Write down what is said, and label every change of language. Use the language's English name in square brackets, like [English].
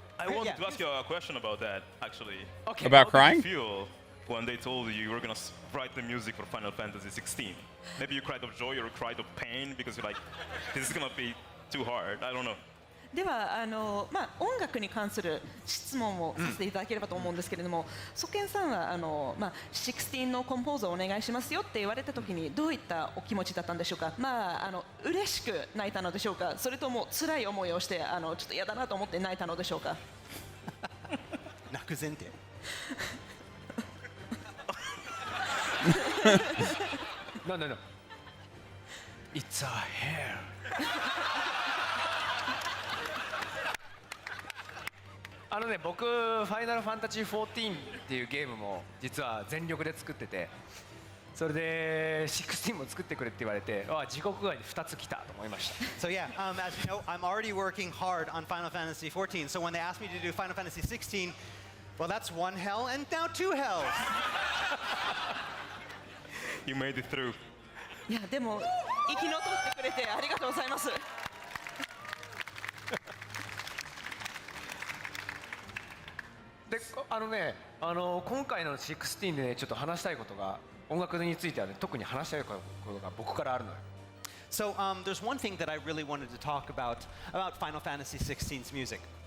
[English] I wanted to ask you a question about that, actually. Okay. About How crying? did you feel when they told you were gonna write the music for Final Fantasy 16? Maybe you cried of joy or cried of pain because you're like, this is gonna be too hard. I don't know. [Japanese] では音楽に関する質問をさせていただければと思うんですけれども、ソケンさんは16のコンポーズをお願いしますよって言われた時にどういったお気持ちだったんでしょうか。嬉しく泣いたのでしょうか、それとも辛い思いをしてちょっと嫌だなと思って泣いたのでしょうか。泣く前提。 [English] No. It's a hair. [Japanese] 僕ファイナルファンタジー14っていうゲームも実は全力で作ってて、それで16も作ってくれって言われて、地獄が2つ来たと思いました。 [English] So yeah, as you know, I'm already working hard on Final Fantasy 14. So when they asked me to do Final Fantasy 16, well, that's one hell and now two hells. You made it through. [Japanese] いやでも生き残ってくれてありがとうございます。で今回の16で、ちょっと話したいことが音楽については特に話したいことが僕からあるのよ。 [English] So there's one thing that I really wanted to talk about Final Fantasy 16's music.